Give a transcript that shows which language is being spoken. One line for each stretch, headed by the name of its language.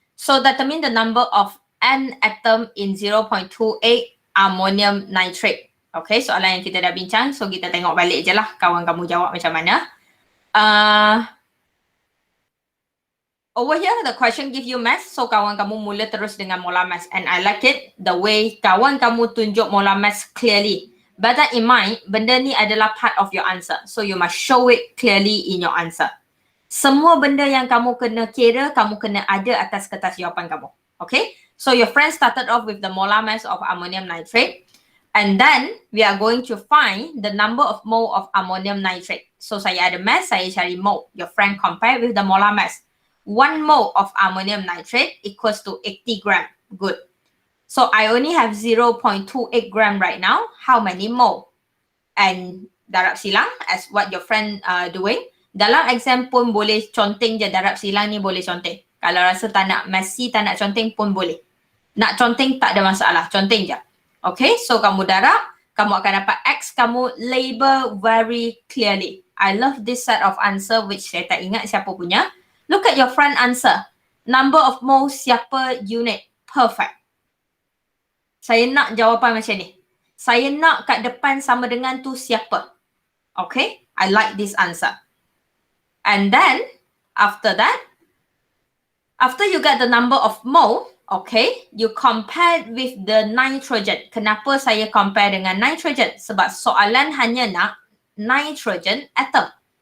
English: So that means the number of N atom in 0.28 ammonium nitrate.
Malay: Okay, soalan yang kita dah bincang. So kita tengok balik je lah kawan kamu jawab macam mana.
English: Over here, the question give you mass.
Malay: So kawan kamu mula terus dengan molar mass.
English: And I like it the way
Malay: kawan kamu tunjuk
English: molar mass clearly. Bear that in mind,
Malay: benda ni adalah
English: part of your answer. So you must show it clearly in your answer.
Malay: Semua benda yang kamu kena kira, kamu kena ada atas kertas jawapan kamu.
English: Okay? So your friend started off with the molar mass of ammonium nitrate. And then we are going to find the number of mole of ammonium nitrate. So
Malay: saya ada mass, saya cari mole.
English: Your friend compare with the molar mass. 1 mole of ammonium nitrate equals to 80 gram. Good. So I only have 0.28 gram right now. How many mole? And
Malay: darab silang
English: as what your friend doing.
Malay: Dalam exam pun boleh conteng je, darab silang ni boleh conteng. Kalau rasa tak nak messy, tak nak conteng pun boleh. Nak conteng tak ada masalah, conteng je. Okay, so kamu darab, kamu akan dapat X, kamu label very clearly.
English: I love this set of answer which
Malay: saya tak ingat siapa punya.
English: Look at your friend answer. Number of moles
Malay: siapa unit.
English: Perfect.
Malay: Saya nak jawapan macam ni. Saya nak kat depan sama dengan tu siapa.
English: Okay, I like this answer. And then, after that, after you get the number of mole, okay, you compare with the nitrogen.
Malay: Kenapa saya compare dengan nitrogen? Sebab soalan hanya nak nitrogen atom.